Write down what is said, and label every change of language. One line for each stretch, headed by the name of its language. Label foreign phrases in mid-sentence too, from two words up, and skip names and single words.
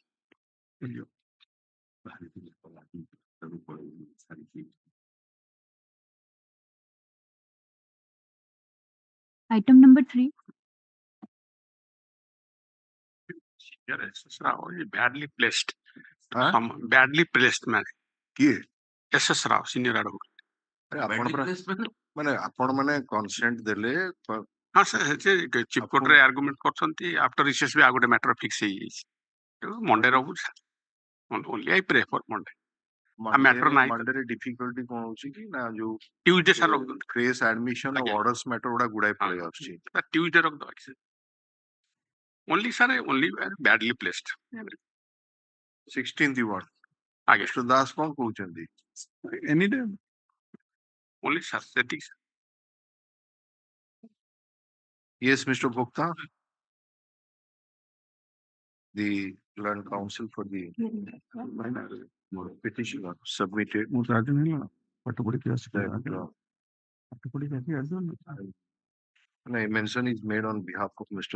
English: Item number 3. Badly placed. Huh? Badly placed man.
Odia: କିଏ?
English: S.S. Rao, senior advocate.
Odia: ମାନେ ଆପଣ ମାନେ କନସେଣ୍ଟ ଦେଲେ ହଁ ସାର୍ ଚିଫ କୋର୍ଟରେ ଆର୍ଗୁମେଣ୍ଟ କରୁଛନ୍ତି
English: after recess
Odia: ବି ଆଉ ଗୋଟେ
English: matter fix
Odia: ହେଇଯାଇଛି ମଣ୍ଡେ ରହୁଛି
English: only I pray for Monday matter
Odia: ନାହିଁ ମଣ୍ଡେରେ ଡିଫିକଲ୍ଟି କଣ ହଉଛି କି ନା ଯୋଉ ଟ୍ୟୁଜଡେ ସାର୍ ରଖୁଛନ୍ତି
English: case admission
Odia: ଆଉ
English: orders matter
Odia: ଗୁଡା ଗୁଡାଏ ପଳେଇ ଆସୁଛି
English: ଟ୍ୟୁଜଡେ ରଖିଦେବା only sir only badly placed 16th one.
Odia: ଆଜ୍ଞା ମିଷ୍ଟର ଦାସ କଣ କହୁଛନ୍ତି?
English: any day only sir ସେତିକି Yes, Mr. Bhokta. The learned counsel for the petitioner submitted that a mention is made on behalf of Mr.